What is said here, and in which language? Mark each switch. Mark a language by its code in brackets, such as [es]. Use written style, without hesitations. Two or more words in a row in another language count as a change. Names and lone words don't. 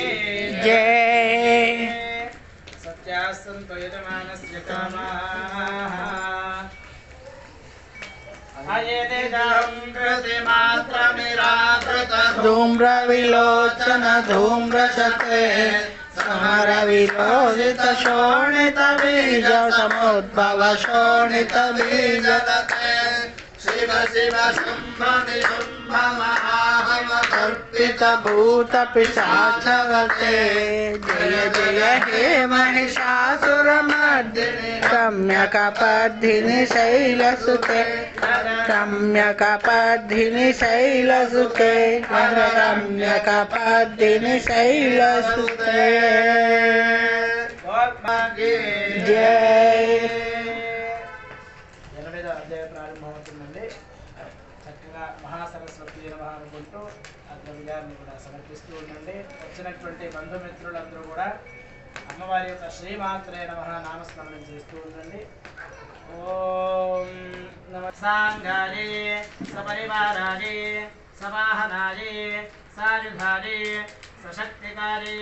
[te] జై. [sa] సత్యాస్సంతు యజమానస్య కామాః అయేనిదహం కృతిమాత్రమిరాకృత ధూమ్ర విలోచన ధూమ్రశతే समर विलोलित शोणित बीज समुद्भव शोणित बीज शिव शिव शुंभ निशुंभ महाकल्पित भूत पिशाचवते जय जय हे महिषासुरमर्दिनि रम्यकपर्दिनि शैलसुते रम्यकपर्दिनि शैलसुते रम्यकपर्दिनि शैलसुते जय [te] ప్రారంభమవుతుందండి. చక్కగా [sa] మహాసరస్వతి నమః [te] అనుకుంటూ ఆ ద్రవ్యాన్ని కూడా సమర్పిస్తూ ఉండండి. వచ్చినటువంటి బంధుమిత్రులందరూ కూడా అమ్మవారి యొక్క [sa] శ్రీమాత్రే నమః [te] నామస్మరణం చేస్తూ ఉండండి. [sa] ఓం నమ సాంగారే సపరివారారే సవాహనారే సాయుధారే సశక్తికారే